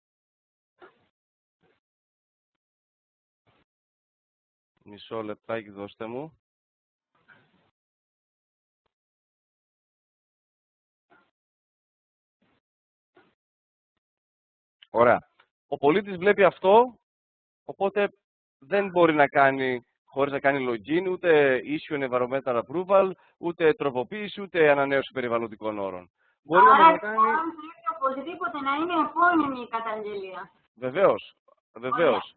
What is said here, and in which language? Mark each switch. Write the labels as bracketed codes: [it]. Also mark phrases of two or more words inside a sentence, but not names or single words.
[el] Μισό λεπτάκι δώστε μου. Ωραία. Ο πολίτης βλέπει αυτό, οπότε δεν μπορεί να κάνει, χωρίς να κάνει login, ούτε [en] issue environmental approval, [el] ούτε τροποποίηση, ούτε ανανέωση περιβαλλοντικών όρων. Μπορεί όμως να κάνει... Οπωσδήποτε να είναι επώνυμη η καταγγελία. Βεβαίως, βεβαίως.